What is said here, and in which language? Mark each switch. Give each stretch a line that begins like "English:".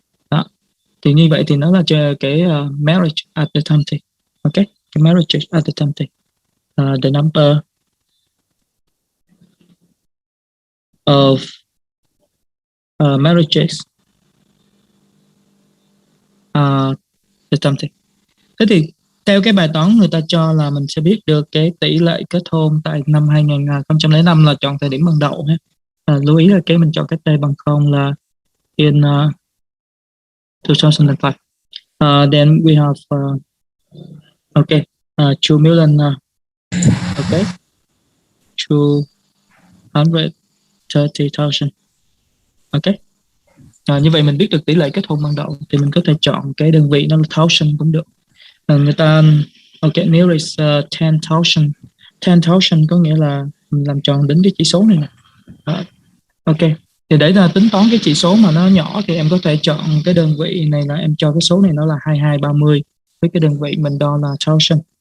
Vietnamese: Đó. Thì như vậy thì nó là cái
English: marriage at the time t. Ok, cái marriage at the time t. The number of marriages the time t.
Vietnamese: Thế thì theo cái bài toán người ta cho là mình sẽ biết được cái tỷ lệ kết hôn tại năm 2005 là chọn thời điểm ban đầu ha. Lưu ý là cái mình chọn cái t bằng 0 là
English: in 2005. Then we have okay 2 million okay 230,000. Okay.
Vietnamese: Như vậy mình biết được tỷ lệ kết hôn ban đầu thì mình có thể chọn cái đơn vị nó là thousand cũng được. Người ta okay,
English: nearest 10,000.
Vietnamese: 10,000 có nghĩa là mình làm tròn đến cái chỉ số này nè. Ok. Thì để là tính toán cái chỉ số mà nó nhỏ thì em có thể chọn cái đơn vị này là em cho cái số này nó là 2230 với cái đơn vị mình đo là thousand.